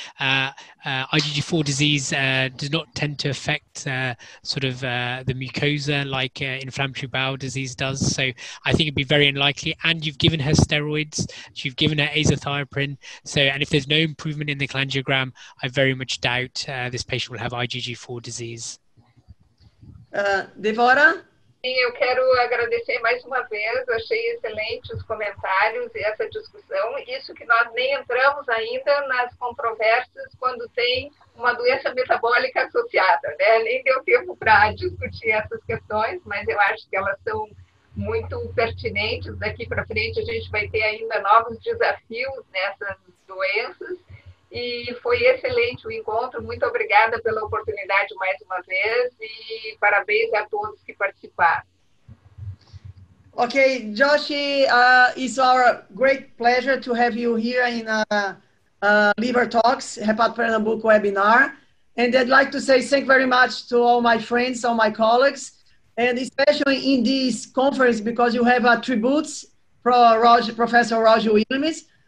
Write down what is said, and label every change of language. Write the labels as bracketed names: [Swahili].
[English] IgG4 disease does not tend to affect sort of the mucosa like inflammatory bowel disease does. So I think it'd be very unlikely. And you've given her steroids, you've given her azathioprine. So, and if there's no improvement in the cholangiogram, I very much doubt this patient will have IgG4 disease. Dvora? [Portuguese] Sim, eu quero agradecer mais uma vez, achei excelente os comentários e essa discussão. Isso que nós nem entramos ainda nas controvérsias quando tem uma doença metabólica associada, né? Nem deu tempo para discutir essas questões, mas eu acho que elas são muito pertinentes. Daqui para frente a gente vai ter ainda novos desafios nessas doenças. E foi excelente o encontro. Muito obrigada pela oportunidade mais uma vez e parabéns a todos que participaram. [English] Okay, Joshi, it's our great pleasure to have you here in Liver Talks, Hepato Pernambuco webinar. And I'd like to say thank you very much to all my friends, all my colleagues, and especially in this conference because you have tributes from Professor Roger Williams.